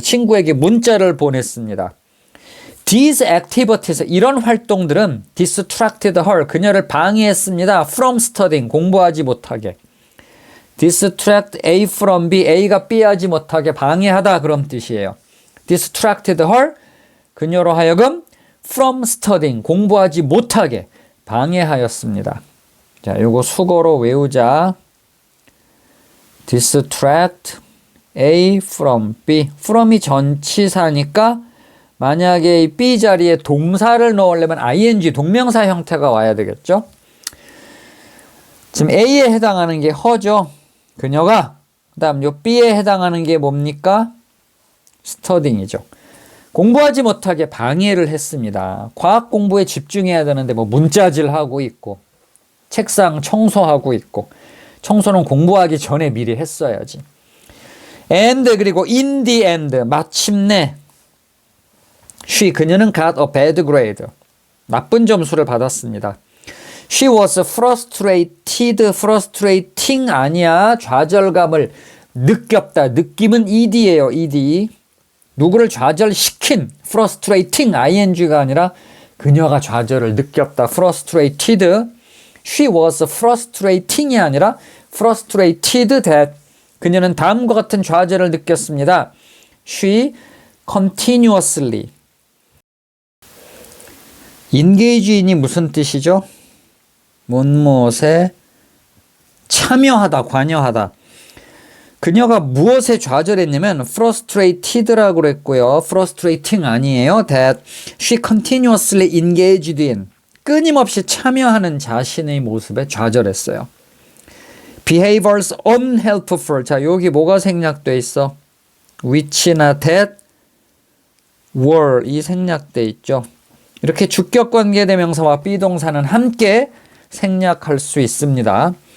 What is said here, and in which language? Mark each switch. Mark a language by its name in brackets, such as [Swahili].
[Korean] 친구에게 문자를 보냈습니다. [English] These activities, [Korean] 이런 활동들은 [English] distracted her. [Korean] 그녀를 방해했습니다. [English] From studying, [Korean] 공부하지 못하게. distract A from B, A가 B 하지 못하게 방해하다, 그런 뜻이에요. [English] distracted her, [Korean] 그녀로 하여금 [English] from studying, [Korean] 공부하지 못하게 방해하였습니다. 자, 요거 수거로 외우자. distract A from B. from이 전치사니까 만약에 이 B 자리에 동사를 넣으려면 ing, 동명사 형태가 와야 되겠죠? 지금 A에 해당하는 게 her죠. 그녀가. 그 다음 요 B에 해당하는 게 뭡니까? studying이죠. 공부하지 못하게 방해를 했습니다. 과학 공부에 집중해야 되는데 뭐 문자질하고 있고 책상 청소하고 있고, 청소는 공부하기 전에 미리 했어야지. [English] and 그리고 in the end, 마침내 she, 그녀는 got a bad grade, [Korean] 나쁜 점수를 받았습니다. [English] She was frustrated, frustrating [Korean] 아니야. 좌절감을 느꼈다. 느낌은 ed예요. ed. 누구를 좌절시킨, frustrating, ing가 아니라 그녀가 좌절을 느꼈다. [English] frustrated. She was frustrating이 아니라 frustrated that. [Korean] 그녀는 다음과 같은 좌절을 느꼈습니다. [English] She continuously. [Korean] engage인이 무슨 뜻이죠? 무엇에 참여하다, 관여하다. 그녀가 무엇에 좌절했냐면 frustrated라고 그랬고요. frustrating 아니에요. [English] that she continuously engaged in. [Korean] 끊임없이 참여하는 자신의 모습에 좌절했어요. [English] behaviors unhelpful. [Korean] 자, 여기 뭐가 생략돼 있어? which나 that, were 이 생략돼 있죠. 이렇게 주격관계대명사와 비동사는 함께 생략할 수 있습니다.